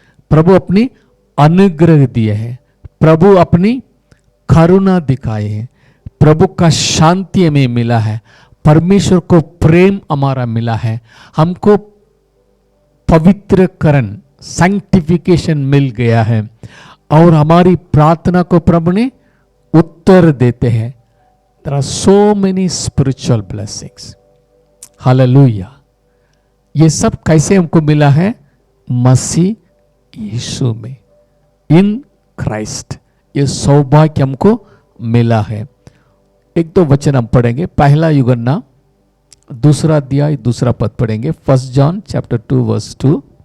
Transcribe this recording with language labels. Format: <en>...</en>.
<hi>प्रभु अपनी अनुग्रह दिए हैं, प्रभु अपनी करुणा दिखाए हैं, प्रभु का शांति हमें मिला है, परमेश्वर को प्रेम हमारा मिला है, हमको पवित्रकरण सैंक्टिफिकेशन मिल गया है, और हमारी प्रार्थना को प्रभु ने उत्तर देते हैं।</hi> <en>There are so many spiritual blessings.</en> <hi>Hallelujah. ये सब कैसे हमको मिला है? मसीह यीशु में,</hi> <en>in Christ,</en> <hi>ये सौभाग्य हमको मिला है। एक दो वचन हम पढ़ेंगे। पहला यूहन्ना 2 अध्याय 2 पद पढ़ेंगे।</hi> <en>1 John chapter 2 verse 2।</en>